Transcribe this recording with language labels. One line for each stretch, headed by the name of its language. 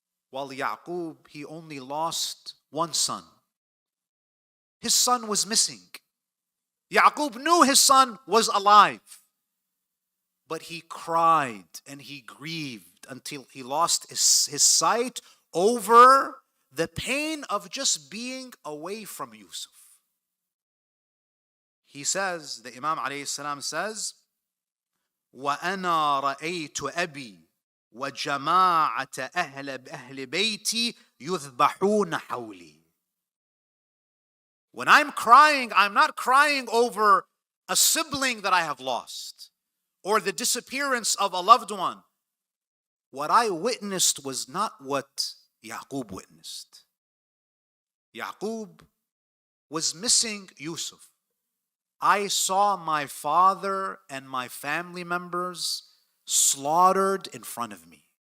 English: While Ya'qub, he only lost one son. His son was missing. Ya'qub knew his son was alive. But he cried and he grieved until he lost his sight over the pain of just being away from Yusuf. He says, the Imam alayhi salam says,
Arabic: وَأَنَا رَأَيْتُ أَبِي وَجَمَاعَةَ أَهْلِ بَيْتِي يُذْبَحُونَ حَوْلِي.
English: When I'm crying, I'm not crying over a sibling that I have lost or the disappearance of a loved one. What I witnessed was not what Ya'qub witnessed. Ya'qub was missing Yusuf. I saw my father and my family members slaughtered in front of me.